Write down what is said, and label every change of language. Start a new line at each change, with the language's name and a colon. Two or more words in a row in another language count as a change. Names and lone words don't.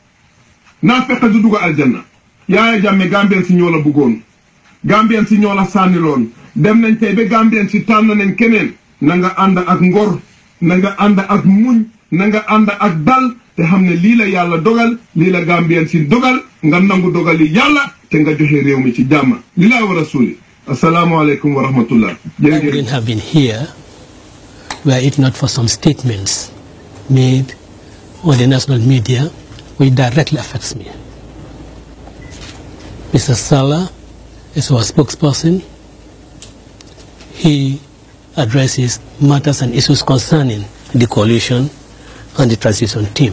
Wolof: naa fekk du dugg aljanna Yaya Jammeh Gambien si ñoo la buggoon Gambien si ñoo la sànniloon dem nañ tey ba Gambien si tànn nañ keneen na nga ànd ak ngor na nga ànd ak muñ na nga ànd ak dal te xam ne lii la yàlla dogal lii la Gambien si dogal nga nangu dogali yàlla te nga joxe réew mi ci jàmm li laa war a suuli
Arabic: السلام عليكم ورحمة الله.
English: I wouldn't have been here were it not for some statements made on the national media which directly affects me. Mr. Salah is our spokesperson. He addresses matters and issues concerning the coalition and the transition team.